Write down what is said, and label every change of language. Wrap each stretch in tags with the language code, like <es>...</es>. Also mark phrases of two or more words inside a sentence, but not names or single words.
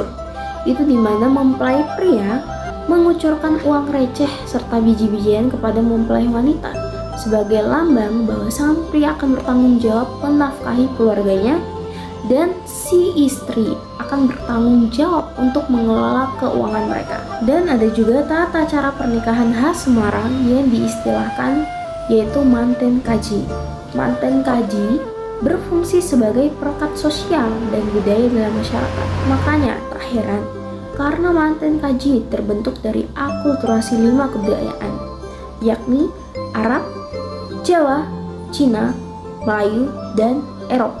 <id>Itu dimana mempelai pria mengucurkan uang receh serta biji-bijian kepada mempelai wanita sebagai lambang bahwa sang pria akan bertanggung jawab menafkahi keluarganya dan si istri akan bertanggung jawab untuk mengelola keuangan mereka. Dan ada juga tata cara pernikahan khas Semarang yang diistilahkan yaitu manten kaji. Manten kaji berfungsi sebagai perekat sosial dan budaya dalam masyarakat. Makanya tak heran karena manten kaji terbentuk dari akulturasi 5 kebudayaan, yakni Arab, Jawa, Cina, Melayu, dan Eropa.</id>